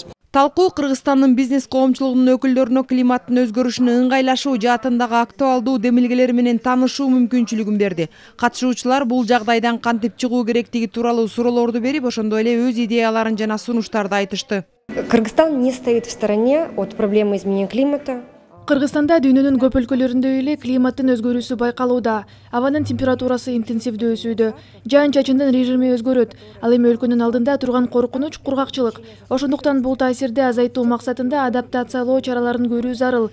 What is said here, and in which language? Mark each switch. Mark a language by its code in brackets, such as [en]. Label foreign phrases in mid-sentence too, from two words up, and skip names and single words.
[ky] Талкуу Кыргызстандын бизнес коомчулугунун өкүлдөрүнө климаттын өзгөрүшүнө ыңгайлашуу жаатындагы актуалдуу демилгелери менен таанышуу мүмкүнчүлүгүн берди. Катышуучулар бул жагдайдан кантип чыгуу керектиги тууралуу суроолорду берип, ошондой эле өз идеяларын жана сунуштарды айтышты. [ru] Кыргызстан не стоит в стороне от проблемы изменения климата. [ky] Кыргызстанда дүйнөнүн көп өлкөлөрүндө эле климаттын өзгөрүүсү байкалууда. Абанын температурасы интенсивдүү өсүүдө. Жаан-чачындын режими өзгөрөт. Ал эми өлкөнүн алдында турган коркунуч кургакчылык. Ошондуктан бул таасирди азайтуу максатында адаптациялоо чараларын көрүү зарыл.